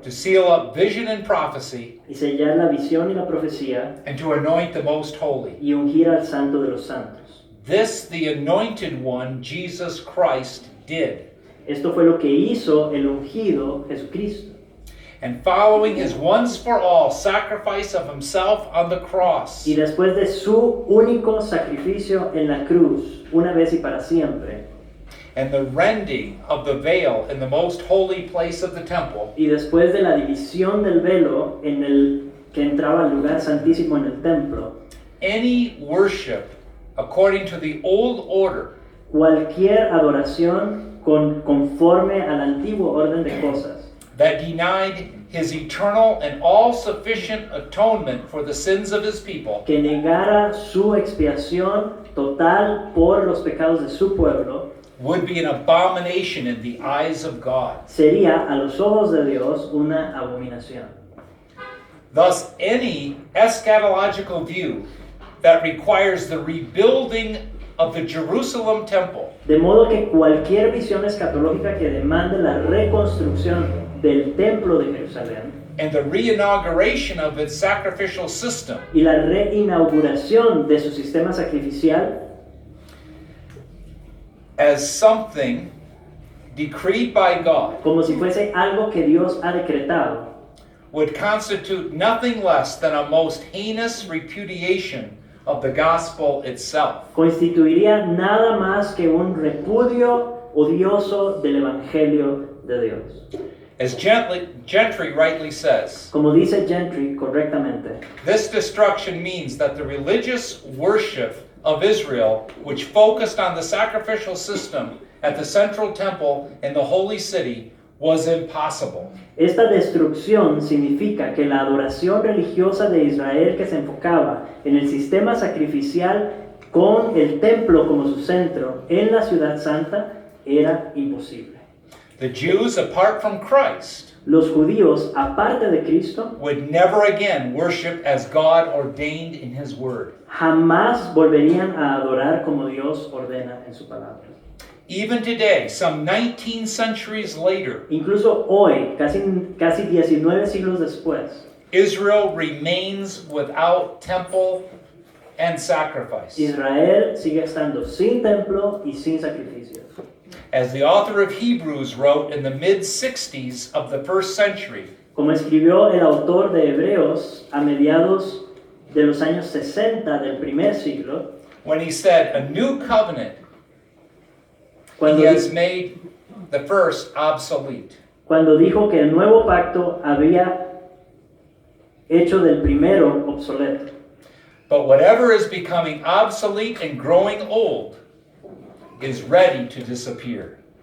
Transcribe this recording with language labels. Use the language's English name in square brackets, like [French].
[English] to seal up vision and prophecy, [Spanish] y sellar la visión y la profecía [English] and to anoint the most holy. [Spanish] y ungir al santo de los santos. [English] This the anointed one, Jesus Christ, did. [Spanish] Esto fue lo que hizo el ungido Jesucristo. [English] And following his once for all sacrifice of himself on the cross, [Spanish] Y después de su único sacrificio en la cruz, una vez y para siempre, [English] and the rending of the veil in the most holy place of the temple, [Spanish] y después de la división del velo en el que entraba al lugar santísimo en el templo, [English] any worship according to the old order [Spanish] cualquier adoración conforme al antiguo orden de cosas, [English] that denied his eternal and all-sufficient atonement for the sins of his people, [Spanish] que negara su expiación total por los pecados de su pueblo, [English] would be an abomination in the eyes of God. [Spanish] sería a los ojos de Dios una abominación. [English] Thus, any eschatological view that requires the rebuilding of the Jerusalem temple [Spanish] De modo que cualquier visión escatológica que demande la reconstrucción del templo de Jerusalén [English] and the reinauguration of its sacrificial system [Spanish] y la reinauguración de su sistema sacrificial [English] as something decreed by God [Spanish] como si fuese algo que Dios ha decretado, [English] would constitute nothing less than a most heinous repudiation of the gospel itself. [Spanish] constituiría nada más que un repudio odioso del Evangelio de Dios. [English] As Gentry rightly says, [Spanish] Como dice Gentry correctamente, [English] this destruction means that the religious worship of Israel, which focused on the sacrificial system at the central temple in the holy city, was impossible. [Spanish] esta destrucción significa que la adoración religiosa de Israel que se enfocaba en el sistema sacrificial con el templo como su centro en la ciudad santa era imposible. [English] The Jews, apart from Christ, [Spanish] Los judíos, aparte de Cristo, [English] would never again worship as God ordained in His Word. [Spanish] jamás volverían a adorar como Dios ordena en su palabra. [English] Even today, some 19 centuries later, [Spanish] Incluso hoy, casi 19 siglos después, [English] Israel remains without temple and sacrifice. [Spanish] Israel sigue estando sin templo y sin sacrificios. [English] As the author of Hebrews wrote in the mid-60s of the first century, [Spanish] Como escribió el autor de Hebreos a mediados de los años 60 del primer siglo, [English] when he said, a new covenant, [Spanish] cuando, [English] he has made the first obsolete. [Spanish] cuando dijo que el nuevo pacto había hecho del primero obsoleto. [English] But whatever is becoming obsolete and growing old is ready to disappear.